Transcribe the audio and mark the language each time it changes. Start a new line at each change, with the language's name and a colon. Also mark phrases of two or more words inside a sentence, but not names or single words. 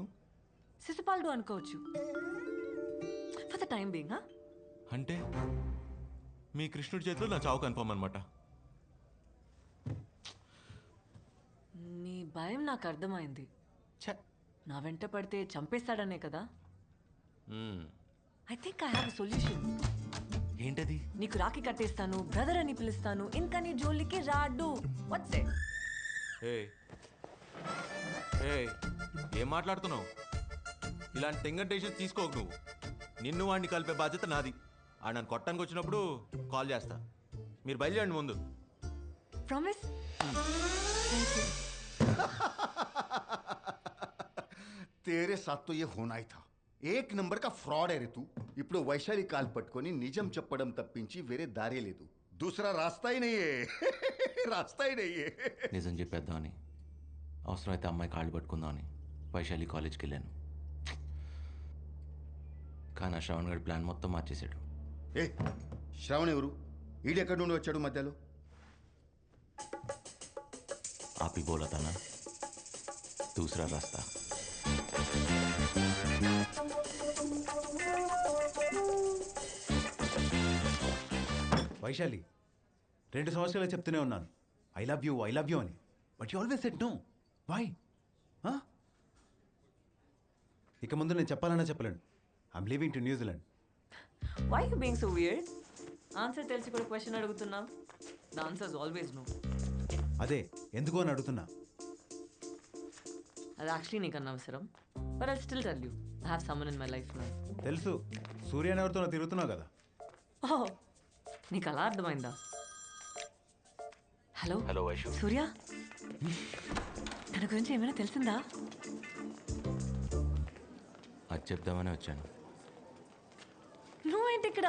Telugu: శిశుపాలుడు అనుకోవచ్చు
English: for the time being.
Telugu: అంటే మీ కృష్ణుడి చేతిలో నా చావు కన్ఫర్మ్ అనమాట. నీ భయం నాకు అర్థమైంది. నా వెంట పడితే చంపేస్తాడనే కదా?
English: I think I have a solution.
Telugu: ఏంటది? నీకు రాఖీ కట్టేస్తాను, బ్రదర్ అని పిలుస్తాను, ఇంకా నీ జోలికి రాడు.
English: what's it?
Telugu: ఏం మాట్లాడుతున్నావు? ఇలాంటి టెంగటేషన్ తీసుకోకు నువ్వు. నిన్ను వాడిని కలిపే బాధ్యత నాది. ఆ నన్ను కొట్టడానికి వచ్చినప్పుడు కాల్ చేస్తా. మీరు బయలుదేరండి ముందు. ప్రామిస్?
Hindi: तेरे साथ तो ये होना ही था. एक नंबर का फ्रॉड है रे तू.
Telugu: ఇప్పుడు వైశాలి కాల్ పట్టుకొని నిజం చెప్పడం తప్పించి వేరే దారే లేదు.
Hindi: दूसरा रास्ता ही नहीं है. रास्ता ही नहीं है.
Telugu: నిజం చెప్పేద్దామని, అవసరమైతే అమ్మాయి కాళ్ళు పట్టుకుందామని వైశాలి కాలేజ్కి వెళ్ళాను. కానీ ఆ శ్రవణ్ గడి ప్లాన్ మొత్తం మార్చేశాడు. ఏ శ్రవణ్ ఎవరు? ఈడెక్కడి నుండి వచ్చాడు మధ్యలో?
Hindi: आप ही बोला था ना, दूसरा रास्ता.
Telugu: వైశాలి 2 సంవత్సరాలు చెప్తూనే ఉన్నాను
English: I love you అని but you always said no why
Telugu: ఇక ముందు నేను చెప్పాలన్నా చెప్పలేను
English: I'm leaving to New Zealand. why you being so weird?
Telugu: ఆన్సర్ తెలిసి కూడా క్వశ్చన్ అడుగుతున్నా.
English: the answer is always no.
Telugu: అదే ఎందుకు అని అడుగుతున్నా. అది యాక్చువల్లీ నీకు అనవసరం.
English: but I still tell you I have someone in my life now.
Telugu: తెలుసు సూర్య అని ఎవరితో తిరుగుతున్నావు కదా. ఓ నీకు అలా అర్థమైందా? హలో హలో వైషు. సూర్య, తన గురించి ఏమైనా తెలిసిందా? అది చెప్దామని వచ్చాను. నువ్వేంటి ఇక్కడ?